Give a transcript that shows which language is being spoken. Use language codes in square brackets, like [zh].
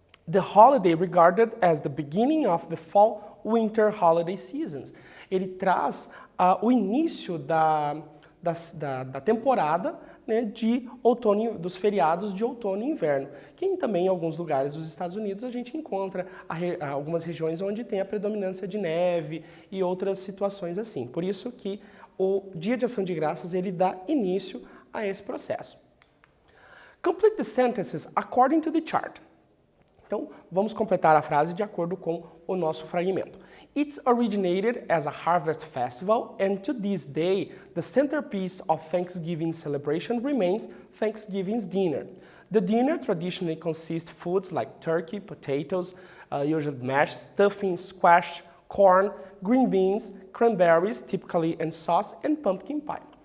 [en] The holiday regarded as the beginning of the fall-winter holiday seasons. [pt] Ele traz o início da temporada, né, de outono, dos feriados de outono e inverno, que também em alguns lugares dos Estados Unidos a gente encontra algumas regiões onde tem a predominância de neve e outras situações assim. Por isso que o Dia de Ação de Graças ele dá início a esse processo. [en] Complete the sentences according to the chart. [pt] Então, vamos completar a frase de acordo com o nosso fragmento. [en] It's originated as a harvest festival, and to this day, the centerpiece of Thanksgiving celebration remains Thanksgiving's dinner. The dinner traditionally consists of foods like turkey, potatoes, usually mashed, stuffing, squash, corn, green beans, cranberries, typically and sauce, and pumpkin pie.